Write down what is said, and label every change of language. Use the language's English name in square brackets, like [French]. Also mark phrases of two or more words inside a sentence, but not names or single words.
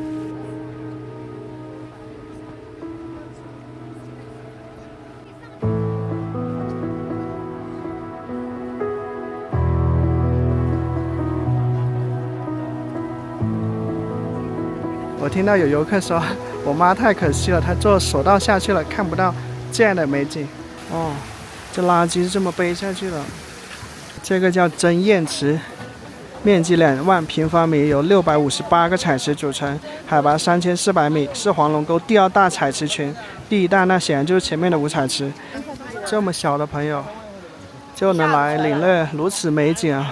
[Chinese] 我聽到有遊客說，我媽太可惜了，她坐索道下去了，看不到這樣的美景。哦，這垃圾是這麼背下去的。這個叫真堰池，面積2萬平方米，由658個彩池組成，海拔3400米，是黃龍溝第2大彩池群。第1大那顯然就是前面的五彩池。這麼小的朋友就能來領略如此美景啊！